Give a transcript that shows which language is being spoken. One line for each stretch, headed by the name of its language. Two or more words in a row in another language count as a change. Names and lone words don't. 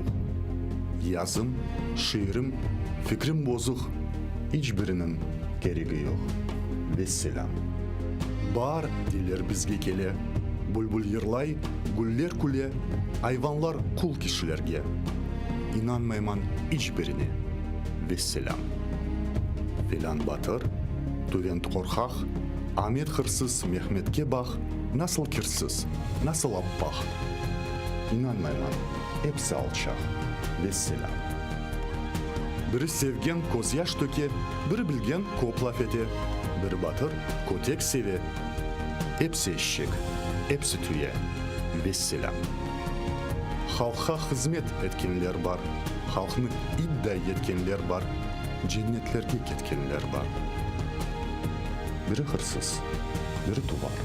Crimean Tatar: Yazım, şiirim, fikrim bozuk. Hiçbirinin gereği yok. Vesselam. Бар dilер bizge kele. Bulbul yırlay, güller küle. Ayvanlar kul kişilerge. İnanmayman hiçbirine. Vesselam. Filan batır, tüvent korkaq. Ahmet hırsız, Mehmetke bak. Nasıl kirsіз, nasıl appak. İnanmayman, hepsi alçaq. Vesselam. Biri sevgen koz yaş töke, biri bilgen kop laf ete. Bir batır kotek sevi. Hepsi eşek, hepsi tüye. Vesselam. Halka hizmet etkenler var. Halkını iddia etkenler var. Cennetlerge ketkenler var. Biri hırsız, biri tuvar.